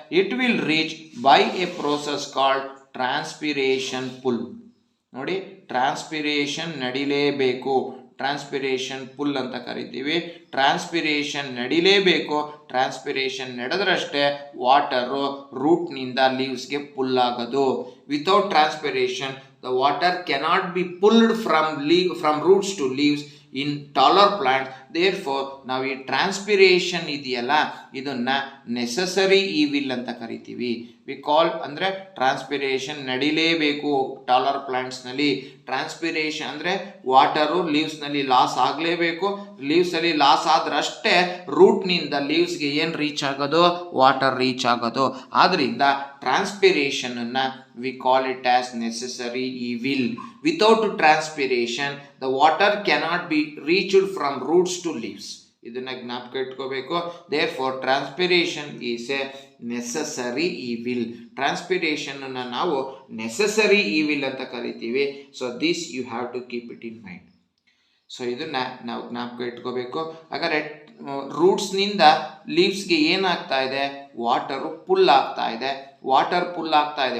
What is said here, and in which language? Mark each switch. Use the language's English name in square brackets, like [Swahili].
[English] It will reach by a process called transpiration pull. [Kannada] ನೋಡಿ, transpiration ನಡಿಲೇಬೇಕು, transpiration full ಅಂತ ಕರಿತೀವಿ. Transpiration ನಡಿಲೇಬೇಕು. Transpiration ನಡೆದ್ರಷ್ಟೇ water ರೂಟ್ನಿಂದ ಲೀವ್ಸ್ಗೆ full ಆಗೋದು. [English] Without transpiration the water cannot be pulled from roots to leaves in taller plants. [Kannada] Therefore ನಾವು ಈ transpiration ಇದೆಯಲ್ಲ, ಇದನ್ನ necessary evil ಅಂತ ಕರಿತೀವಿ. ವಿ ಕಾಲ್ ಅಂದರೆ ಟ್ರಾನ್ಸ್ಪಿರೇಷನ್ ನಡಿಲೇಬೇಕು ಟಾಲರ್ ಪ್ಲಾಂಟ್ಸ್ನಲ್ಲಿ. ಟ್ರಾನ್ಸ್ಪಿರೇಷನ್ ಅಂದರೆ ವಾಟರು ಲೀವ್ಸ್ನಲ್ಲಿ ಲಾಸ್ ಆಗಲೇಬೇಕು. ಲೀವ್ಸಲ್ಲಿ ಲಾಸ್ ಆದ್ರಷ್ಟೇ ರೂಟ್ನಿಂದ ಲೀವ್ಸ್ಗೆ ಏನು ರೀಚ್ ಆಗೋದು? ವಾಟರ್ ರೀಚ್ ಆಗೋದು. ಆದ್ದರಿಂದ ಟ್ರಾನ್ಸ್ಪಿರೇಷನನ್ನು [English] we call it as necessary evil. Without transpiration the water cannot be reached from roots to leaves. [Kannada] ಇದನ್ನ ಜ್ಞಾಪಕ ಇಟ್ಕೋಬೇಕು. [English] therefore transpiration is a necessary evil. [Kannada] Transpiration ಅನ್ನು ನಾವು ನೆಸೆಸರಿ ಈವಿಲ್ ಅಂತ ಕರಿತೀವಿ. [English] So this you have to keep it in mind. [Kannada] So ಇದನ್ನ ನಾವು ಜ್ಞಾಪಕ ಇಟ್ಕೋಬೇಕು. ಹಾಗಾದ್ರೆ ರೂಟ್ಸ್ನಿಂದ ಲೀವ್ಸ್ಗೆ ಏನಾಗ್ತಾ ಇದೆ? ವಾಟರು ಪುಲ್ ಆಗ್ತಾ ಇದೆ. ವಾಟರ್ ಪುಲ್ ಆಗ್ತಾ ಇದೆ.